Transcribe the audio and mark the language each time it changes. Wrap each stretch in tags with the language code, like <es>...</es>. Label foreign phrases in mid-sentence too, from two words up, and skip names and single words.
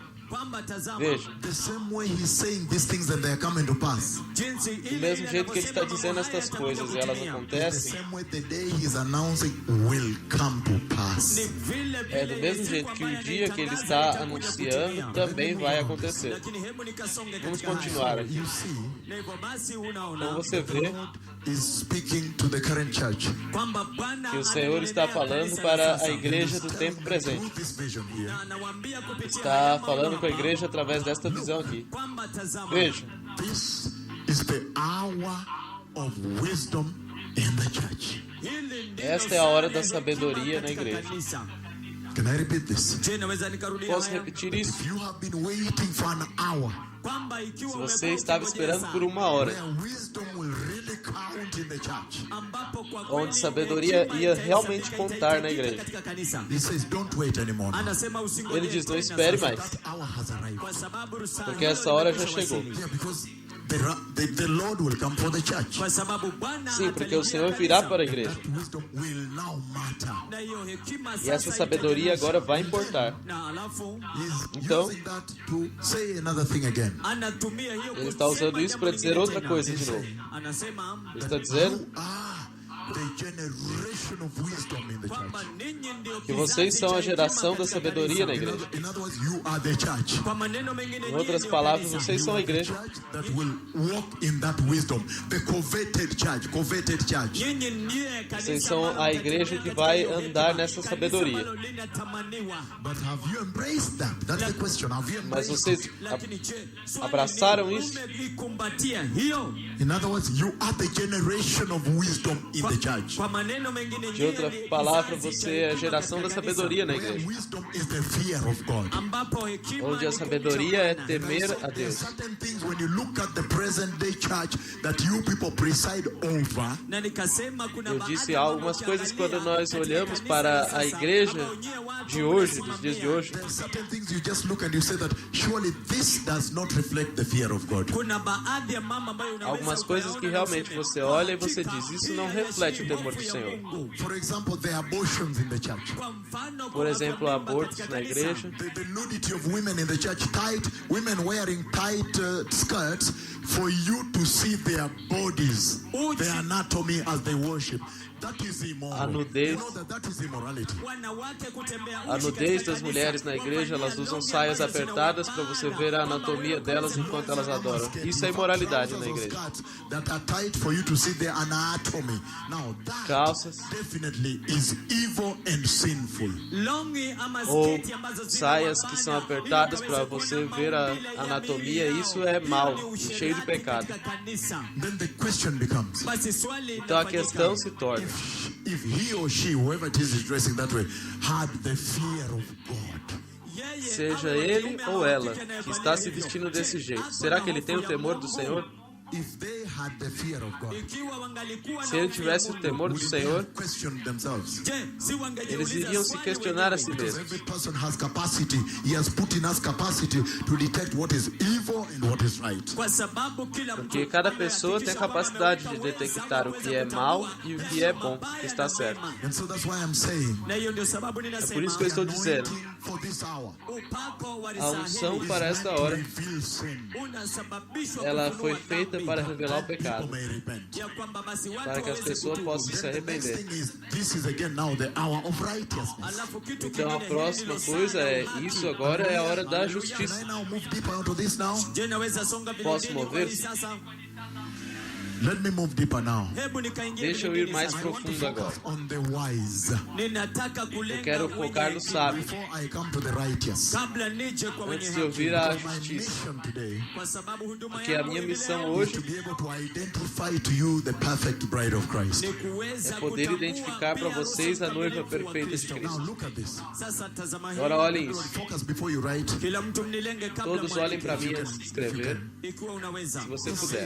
<en>Look,</en> <sw>kwamba tazama,</sw> <pt>Veja,</pt> <en>the same way he's saying these things and they are coming to pass,</en> <sw>jinsi</sw> <pt>do</pt> <sw>ile</sw> <pt>mesmo</pt> <sw>ile</sw> <pt>jeito que ele está</pt> <sw>anavyosema</sw> <pt>dizendo</pt> <sw>mambo haya</sw> <pt>estas coisas e elas</pt> <sw>yatakuja kutimia.</sw> <en>the</en> <pt>acontecem,</pt> <en>same way the day he's announcing will come to</en> <sw>Ni</sw> <en>pass.</en> <sw>vile</sw> <pt>é do</pt> <sw>vile</sw> <pt>mesmo</pt> <sw>siku</sw> <pt>jeito que</pt> <sw>ambayo</sw> <pt>o dia que ele</pt> <sw>anaitangaza</sw> <pt>está</pt> <sw>itakuja</sw> <pt>anunciando</pt> <sw>kutimia.</sw> <pt>também vai acontecer.</pt> <sw>Lakini hebu nikasonge</sw> <pt>Vamos</pt> <sw>katika haya.</sw> <pt>continuar aqui.</pt> <en>You see,</en> <sw>Na hivyo basi</sw> <pt>Então</pt> <sw>unaona</sw> <pt>você vê</pt> <en>is speaking to the current church.</en> <sw>kwamba Bwana</sw> <pt>que o Senhor está</pt> <sw>ananenea</sw> <pt>falando</pt> <sw>kanisa</sw> <pt>para</pt> <sw>la sasa.</sw> <pt>a igreja do</pt> <en>Tell</en> <pt>tempo</pt> <en>them</en> <pt>presente.</pt> <en>through this vision here,</en> <sw>Na anawaambia kupitia</sw> <pt>Está</pt> <sw>haya</sw> <pt>falando</pt> <sw>mambo</sw> <pt>com a</pt> <sw>hapa,</sw> <pt>igreja através desta visão aqui.</pt> <sw>kwamba tazama,</sw> <pt>Veja,</pt> <en>this is the hour of wisdom in the church.</en> <sw>hili ndilo</sw> <pt>esta é a hora da</pt> <sw>saa ya</sw> <pt>sabedoria</pt> <sw>hekima</sw> <pt>na</pt> <sw>katika</sw> <pt>igreja.</pt> <sw>kanisa.</sw> <en>Can I repeat this?</en> <sw>Je, naweza nikarudia</sw> <pt>Posso</pt> <sw>haya?</sw> <pt>repetir isso?</pt> <en>If you have been waiting for an hour</en> <sw>Kwamba ikiwa</sw> <pt>Se</pt> <sw>umekuwa</sw> <pt>você estava</pt> <sw>ukingojea</sw> <pt>esperando</pt> <sw>saa</sw> <pt>por uma hora,</pt> <en>where wisdom will really count in the church,</en> <sw>ambapo kwa</sw> <pt>onde</pt> <sw>kweli</sw> <pt>sabedoria</pt> <sw>hekima</sw> <pt>ia</pt> <sw>itahesabika,</sw> <pt>realmente contar na</pt> <sw>itahitajika</sw> <pt>igreja.</pt> <sw>katika kanisa.</sw> <en>he says, don't wait anymore.</en> <sw>Anasema usingoje</sw> <pt>Ele diz, não</pt> <sw>tena</sw> <pt>espere</pt> <sw>sasa,</sw> <pt>mais,</pt> <en>That hour has arrived.</en> <sw>kwa sababu saa</sw> <pt>porque</pt> <sw>hiyo</sw> <pt>essa hora já</pt> <sw>imekwisha</sw> <pt>chegou.</pt> <sw>wasili.</sw> <en>Yeah, because the Lord will come for the church.</en> <sw>Kwa sababu Bwana</sw> <pt>Sim, porque o</pt> <sw>atalijia</sw> <pt>Senhor</pt> <sw>kanisa.</sw> <pt>virá para a igreja.</pt> <en>That wisdom will now matter.</en> <sw>Na hiyo hekima</sw> <pt>E</pt> <sw>sasa</sw> <pt>essa sabedoria</pt> <sw>itajulisha.</sw> <pt>agora vai importar.</pt> <sw>Na alafu</sw> <en>He's</en> <pt>Então,</pt> <en>using that to say another thing again.</en> <sw>anatumia hiyo</sw> <pt>Ele está usando</pt> <sw>kusema</sw> <pt>isso</pt> <sw>jambo</sw> <pt>para dizer</pt> <sw>lingine</sw> <pt>outra</pt> <sw>tena.</sw> <pt>coisa de novo.</pt> <sw>Anasema</sw> <pt>Ele está dizendo</pt> <en>You are the generation of wisdom in the</en> <sw>kwamba</sw> <en>church.</en> <sw>ninyi ndio</sw> <pt>que vocês</pt> <sw>kizazi</sw> <pt>são</pt> <sw>cha</sw> <pt>a geração</pt> <sw>hekima</sw> <pt>da</pt> <sw>katika</sw> <pt>sabedoria na</pt> <sw>kanisa.</sw> <pt>igreja.</pt> <en>In other words, you are the church.</en> <sw>Kwa maneno mengine,</sw> <pt>Em</pt> <sw>nyinyi</sw> <pt>outras</pt> <sw>ndio</sw> <pt>palavras,</pt> <sw>kanisa.</sw> <pt>vocês</pt> <en>You</en> <pt>são a</pt> <en>are the</en> <pt>igreja.</pt> <en>church that will walk in that wisdom. The coveted church. Coveted church.</en> <sw>Nyinyi ndiye kanisa</sw> <pt>Vocês são</pt> <sw>ambalo</sw> <pt>a igreja</pt> <sw>mtatembea</sw> <pt>que</pt> <sw>katika</sw> <pt>vai</pt> <sw>hiyo</sw> <pt>andar</pt> <sw>hekima.</sw> <pt>nessa</pt> <sw>Kanisa</sw> <pt>sabedoria.</pt> <sw>ambalo linatamaniwa.</sw> <en>But have you embraced that? That's the question. Have you</en> <pt>Mas</pt> <en>embraced</en> <pt>vocês</pt> <en>it?</en> <sw>Lakini je, swali</sw> <pt>abraçaram</pt> <sw>ni,</sw> <pt>isso?</pt> <sw>umeikumbatia hiyo?</sw> <en>In other words, you are the generation of wisdom in the church.</en> <sw>Kwa maneno mengine,</sw> <pt>De</pt> <sw>nyinyi</sw> <pt>outra</pt> <sw>ni</sw> <pt>palavra,</pt> <sw>kizazi cha</sw> <pt>você é a</pt> <sw>hekima</sw> <pt>geração da</pt> <sw>katika kanisa.</sw> <pt>sabedoria na</pt> <en>Where</en> <pt>igreja.</pt> <en>wisdom is the fear of God.</en> <sw>Ambapo hekima</sw> <pt>Onde a</pt> <sw>ni</sw> <pt>sabedoria é</pt> <sw>kumcha Bwana.</sw> <pt>temer a</pt> <en>There are</en> <pt>Deus.</pt> <en>certain things when you look at the present day church that you people preside over.</en> <sw>Na nikasema kuna</sw> <pt>Eu</pt> <sw>baadhi</sw> <pt>disse</pt> <sw>ya</sw> <pt>algumas</pt> <sw>mambo</sw> <pt>coisas</pt> <sw>ukiangalia</sw> <pt>quando nós</pt> <sw>katika</sw> <pt>olhamos</pt> <sw>kanisa</sw> <pt>para</pt> <sw>la</sw> <pt>a</pt> <sw>sasa,</sw> <pt>igreja</pt> <sw>ambao wenyewe watu</sw> <pt>de hoje, dos</pt> <sw>wanasimamia.</sw> <pt>dias de hoje.</pt> <en>There are certain things you just look and you say that surely this does not reflect the fear of God.</en> <sw>Kuna baadhi ya mambo ambayo unaweza</sw> <pt>Algumas coisas que</pt> <sw>ukayaona na</sw> <pt>realmente</pt> <sw>useme,</sw> <pt>você olha e</pt> <sw>"Kwa</sw> <pt>você</pt> <sw>hakika,</sw> <pt>diz, isso</pt> <sw>hii</sw> <pt>não reflete o</pt> <sw>hayashii</sw> <pt>temor do</pt> <sw>hofu ya</sw> <pt>Senhor."</pt> <sw>Mungu."</sw> <en>For example, there are abortions in the church.</en> <sw>Kwa mfano,</sw> <pt>Por</pt> <sw>kuna</sw> <pt>exemplo,</pt> <sw>mimba</sw> <pt>abortos</pt> <sw>katika</sw> <pt>na</pt> <sw>kanisa.</sw> <pt>igreja.</pt> <en>The nudity of women in the church, women wearing tight skirts for you to see their bodies, their anatomy as they worship. That is immoral.</en> <pt>A nudez-</pt> <en>You know that is immorality.</en> <sw>Wanawake kutembea</sw> <pt>A</pt> <sw>uchi</sw> <pt>nudez</pt> <sw>katika</sw> <pt>das</pt> <sw>kanisa.</sw> <pt>mulheres na igreja, elas usam saias apertadas para você ver a anatomia delas enquanto elas adoram. Isso é imoralidade na igreja.</pt> <en>That are tight for you to see their anatomy. Now that</en> <pt>Calças</pt> <en>definitely is evil and sinful.</en> <sw>Longi ama</sw> <pt>ou</pt> <sw>sketi ambazo zina</sw> <pt>saias que</pt> <sw>mabana,</sw> <pt>são</pt> <sw>ili</sw> <pt>apertadas</pt> <sw>ukaweze</sw> <pt>para você</pt> <sw>kuona</sw> <pt>ver a</pt> <sw>maumbile ya</sw> <pt>anatomia,</pt> <sw>miili</sw> <pt>isso</pt> <sw>yao.</sw> <pt>é</pt> <sw>Hiyo</sw> <pt>mau</pt> <sw>ni</sw> <pt>e cheio de</pt> <sw>usherati</sw> <pt>pecado.</pt> <sw>katika kanisa.</sw> <en>Then the question becomes,</en> <sw>Basi swali</sw> <pt>Então a</pt> <sw>linafanyika,</sw> <pt>questão se torna:</pt> <en>if he or she, whoever it is dressing that way, had the fear of God,</en> <sw>yeye</sw> <pt>seja</pt> <sw>awe wa</sw> <pt>ele</pt> <sw>kiume</sw> <pt>ou</pt> <sw>au wa</sw> <pt>ela</pt> <sw>kike</sw> <pt>que</pt> <sw>anayevalia</sw> <pt>está se</pt> <sw>hivyo.</sw> <pt>vestindo desse</pt> <sw>Je,</sw> <pt>jeito,</pt> <sw>ako</sw> <pt>será</pt> <sw>na</sw> <pt>que ele tem o</pt> <sw>hofu ya</sw> <pt>temor do</pt> <sw>Mungu?</sw> <pt>Senhor?</pt> <en>if they had the fear of God,</en> <sw>Ikiwa wangalikuwa na</sw> <pt>Se ele</pt> <sw>hofu ya</sw> <pt>tivesse o</pt> <sw>Mungu,</sw> <pt>temor do</pt> <en>would they</en> <pt>Senhor,</pt> <en>have questioned themselves?</en> <sw>je, si</sw> <pt>eles</pt> <sw>wangejiuliza</sw> <pt>iriam se</pt> <sw>swali</sw> <pt>questionar a si</pt> <sw>wenyewe?</sw> <en>Because</en> <pt>mesmos.</pt> <en>every person has capacity. He has put in us capacity to detect what is evil and what is right.</en> <sw>Kwa sababu kila</sw> <pt>Porque</pt> <sw>mtu</sw> <pt>cada pessoa tem a</pt> <sw>amehakikisha kwamba</sw> <pt>capacidade de</pt> <sw>ameweka</sw> <pt>detectar o</pt> <sw>uwezo</sw> <pt>que é</pt> <sw>kutambua</sw> <pt>mal e o que é bom, o que está</pt> <sw>mabaya na</sw> <pt>certo.</pt> <sw>mema.</sw> <en>And so that's why I'm saying,</en> <sw>Na hiyo ndio sababu</sw> <pt>por</pt> <sw>ninasema</sw> <pt>isso que eu estou dizendo,</pt> <en>anointing for this hour</en> <sw>upako wa</sw> <pt>a unção</pt> <sw>risahili</sw> <pt>para esta</pt> <en>to</en> <pt>hora,</pt> <en>reveal sin.</en> <sw>unasababishwa</sw> <pt>ela</pt> <sw>kufunua</sw> <pt>foi feita</pt> <sw>dhambi.</sw> <pt>para revelar o</pt> <en>People</en> <pt>pecado,</pt> <en>may repent.</en> <sw>Ya kwamba basi watu</sw> <pt>para que as</pt> <sw>waweze</sw> <pt>pessoas</pt> <sw>kutubu.</sw> <pt>possam se</pt> <en>Then the next</en> <pt>arrepender.</pt> <en>thing is, this is again now the hour of righteousness.</en> <sw>Alafu kitu</sw> <pt>Então a</pt> <sw>kingine,</sw> <pt>próxima</pt> <sw>hili ndilo</sw> <pt>coisa</pt> <sw>saa</sw> <pt>é:</pt> <sw>ya haki.</sw> <pt>isso agora é a hora da</pt> <en>Can</en> <pt>justiça.</pt> <en>I now move deeper onto this now?</en> <sw>Je, naweza songa vile</sw> <pt>Posso</pt> <sw>dini kwa</sw> <pt>mover?</pt> <sw>hii sasa?</sw> <en>Let me move deeper now.</en> <sw>Hebu nikaingia</sw> <pt>Deixa eu</pt> <sw>vile</sw> <pt>ir</pt> <sw>dini</sw> <pt>mais</pt> <sw>sasa.</sw> <en>I want to</en> <pt>profundo agora.</pt> <en>focus on the wise</en> <sw>Ninataka</sw> <pt>Eu</pt> <sw>kulenga</sw> <pt>quero</pt> <sw>wenye</sw> <pt>focar no</pt> <sw>hekima.</sw> <pt>sábio,</pt> <en>before I come to the righteous.</en> <sw>Kabla nije kwa wenye</sw> <pt>antes de</pt> <sw>haki.</sw> <pt>ouvir a</pt> <en>My</en> <pt>justiça.</pt> <en>mission today</en> <sw>Kwa sababu huduma</sw> <pt>Porque a</pt> <sw>yangu</sw> <pt>minha</pt> <sw>hivi</sw> <pt>missão</pt> <sw>leo</sw> <en>is</en> <pt>hoje</pt> <en>to be able to identify to you the perfect bride of Christ.</en> <sw>ni kuweza</sw> <pt>é poder</pt> <sw>kutambua</sw> <pt>identificar para</pt> <sw>pia</sw> <pt>vocês a noiva</pt> <sw>ukamilifu wa</sw> <pt>perfeita de</pt> <sw>Kristo.</sw> <en>Now</en> <pt>Cristo.</pt> <en>look at this.</en> <sw>Sasa tazama hii.</sw> <pt>Agora olhem isso.</pt> <en>Focus before you write.</en> <sw>Kila mtu mnilenge kabla</sw> <pt>Todos olhem</pt> <sw>mwandike.</sw> <pt>para mim antes de escrever,</pt> <sw>Ikiwa unaweza.</sw> <pt>se você puder.</pt>